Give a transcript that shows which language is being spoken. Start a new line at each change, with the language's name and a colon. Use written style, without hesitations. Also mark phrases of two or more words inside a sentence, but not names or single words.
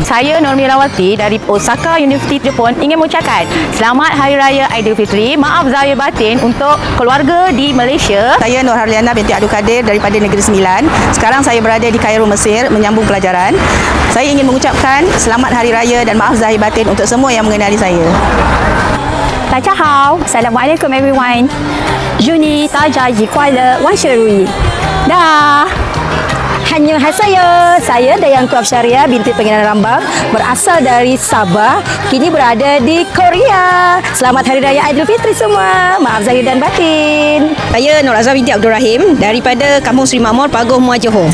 Malay: Saya Nurmi Rawati dari Osaka University Jepun, ingin mengucapkan Selamat Hari Raya Aidilfitri, maaf zahir batin untuk keluarga di Malaysia. Saya Nur Harliana binti Abdul Kadir daripada Negeri Sembilan. Sekarang saya berada di Kairo, Mesir menyambung pelajaran. Saya ingin mengucapkan Selamat Hari Raya dan maaf zahir batin untuk semua yang mengenali saya.
Chinese: 大家好 Assalamualaikum everyone. Juni 大家一快乐，万事如意。dah.
Malay: Saya Dayang Kuab Syariah binti Pengiran Rambang, berasal dari Sabah, kini berada di Korea. Selamat Hari Raya Aidilfitri semua, maaf zahir dan batin. Saya Nur Azhar binti Abdul Rahim daripada Kampung Seri Makmur, Paguh, Muar Johor.